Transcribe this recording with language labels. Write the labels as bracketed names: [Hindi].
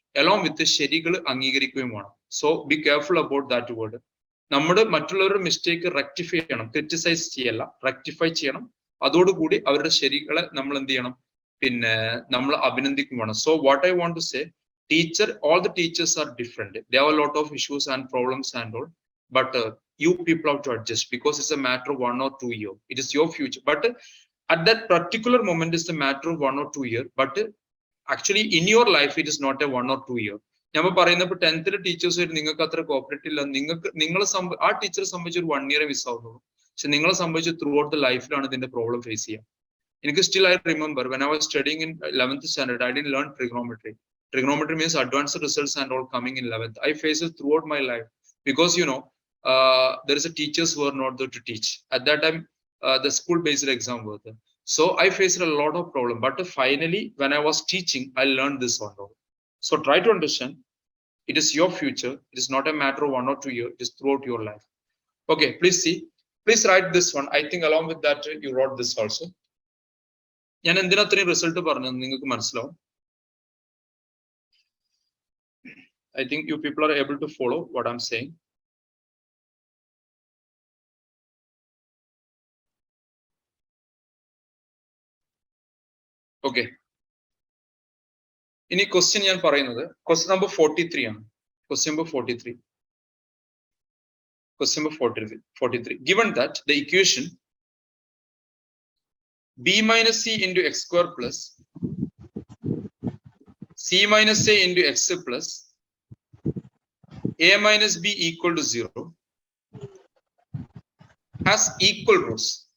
[English] along with [Malayalam] ശരികൾ അംഗീകരിക്കുകയും വേണം. [English] So be careful about that word. [Malayalam] നമ്മുടെ മറ്റുള്ളവരുടെ മിസ്റ്റേക്ക് റെക്ടിഫൈ ചെയ്യണം, ക്രിറ്റിസൈസ് ചെയ്യല്ല, റെക്ടിഫൈ ചെയ്യണം. അതോടുകൂടി അവരുടെ ശരികളെ നമ്മൾ എന്ത് ചെയ്യണം, നമ്മൾ അഭിനന്ദിക്കും വേണം. So what I want to say, [English] all the teachers are different. They have a lot of issues and problems and all, but you people have to adjust because it's a matter of 1 or 2 years. It is your future, but at that particular moment it's a matter of 1 or 2 years, but actually in your life it is not a 1 or 2 year. [Malayalam] ഞാൻ പറയുന്നപ്പോൾ 10th teachers ആയിട്ട് നിങ്ങൾക്ക് അത്ര cooperate ഇല്ല. നിങ്ങളെ ആ ടീച്ചറെ സംബന്ധിച്ച് ഒരു 1 year മിസ് ആവുന്നുള്ളൂ. പക്ഷെ നിങ്ങളെ സംബന്ധിച്ച് ത്രൂ ഔട്ട് ദ ലൈഫിലാണ് ഇതിന്റെ പ്രോബ്ലം ഫേസ് ചെയ്യുക. എനിക്ക് [English] Still I remember when I was studying in 11th standard, I didn't learn trigonometry. Trigonometry means advanced results and all coming in 11th. I faced it throughout my life because there is a teachers who are not there to teach. At that time, the school-based exam was there. So I faced a lot of problem. But finally, when I was teaching, I learned this one. So try to understand, it is your future. It is not a matter of 1 or 2 years. It is throughout your life. Okay, please see. Please write this one. I think along with that, you wrote this also. [Malayalam] ഞാൻ എന്തിനാ അത്രയും result പറഞ്ഞത് നിങ്ങൾക്ക് മനസ്സിലാവും. [English] I think you people are able to follow what I'm saying. Okay. [Malayalam] ഇനി question ഞാൻ പറയുന്നത് question number 43 ആണ്. [English] Question number 43. Question number 43. Given that the equation b minus c into x square plus c minus a into x plus a minus b equal to 0 has equal roots.